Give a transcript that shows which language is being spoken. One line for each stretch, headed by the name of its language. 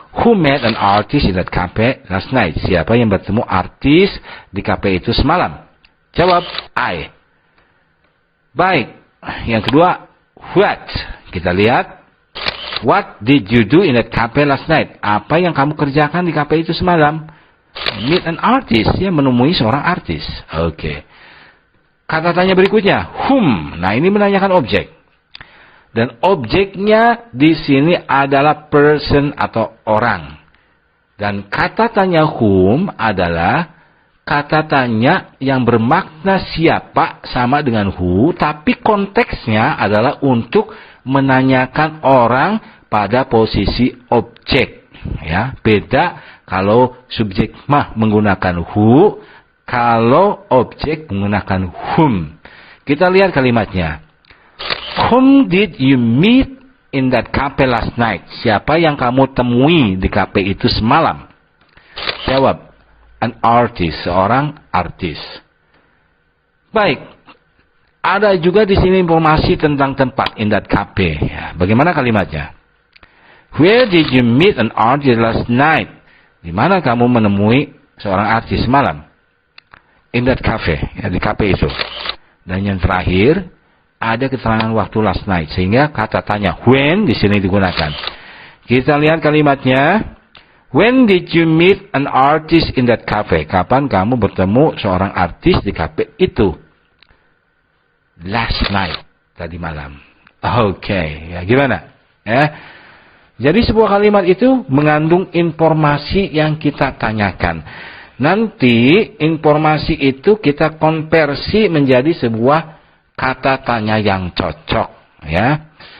English: Who met an artist in that cafe last night?
Indonesian: Siapa yang bertemu artis di kafe itu semalam? Jawab, I. Baik, yang kedua,
English: what?
Indonesian: Kita lihat,
English: what did you do in that cafe last night?
Indonesian: Apa yang kamu kerjakan di kafe itu semalam?
English: Meet an artist,
Indonesian: ya, menemui seorang artis. Oke. Kata tanya berikutnya, whom. Nah, ini menanyakan objek. Dan objeknya di sini adalah person atau orang. Dan kata tanya whom adalah kata tanya yang bermakna siapa sama dengan who, tapi konteksnya adalah untuk menanyakan orang pada posisi objek. Ya, beda kalau subjek mah menggunakan who, kalau objek menggunakan whom. Kita lihat kalimatnya.
English: Whom did you meet in that cafe last night?
Indonesian: Siapa yang kamu temui di kafe itu semalam? Jawab,
English: an artist,
Indonesian: seorang artis. Baik, ada juga di sini informasi tentang tempat
English: in that cafe.
Indonesian: Ya, bagaimana kalimatnya?
English: Where did you meet an artist last night?
Indonesian: Di mana kamu menemui seorang artis semalam?
English: In that cafe,
Indonesian: ya, di kafe itu. Dan yang terakhir, ada keterangan waktu
English: last night,
Indonesian: sehingga kata tanya when di sini digunakan. Kita lihat kalimatnya.
English: When did you meet an artist in that cafe?
Indonesian: Kapan kamu bertemu seorang artis di kafe itu?
English: Last night,
Indonesian: tadi malam. Oke, ya gimana? Ya. Jadi sebuah kalimat itu mengandung informasi yang kita tanyakan. Nanti informasi itu kita konversi menjadi sebuah kata tanya yang cocok, ya.